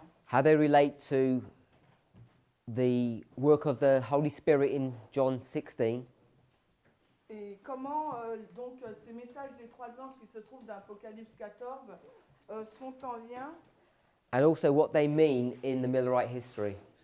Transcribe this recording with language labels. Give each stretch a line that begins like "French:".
English: how they relate to the work of the Holy Spirit in John 16,
French: et comment ces messages des trois anges qui se trouvent dans Apocalypse 14 sont en lien.
English: and also what they mean in the Millerite history.